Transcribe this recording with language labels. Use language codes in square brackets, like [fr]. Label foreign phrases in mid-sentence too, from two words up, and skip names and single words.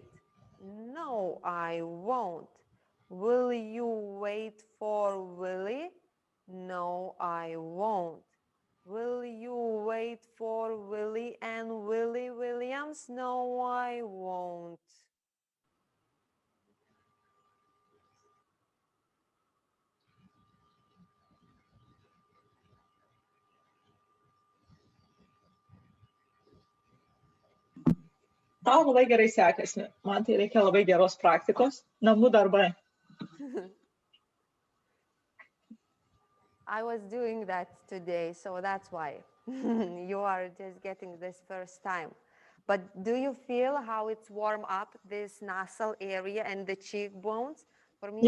[en] No, I won't. Will you wait for Willie? No, I won't. Will you wait for Willie and Willie Williams? No, I won't. [lt] Tau labai gerai sekasi. Man tai reikia labai geros praktikos. Namų darbai. [en] I was doing that today, so that's why you are just getting this first time. But do you feel how it's warm up, this nasal area and the cheekbones? For me,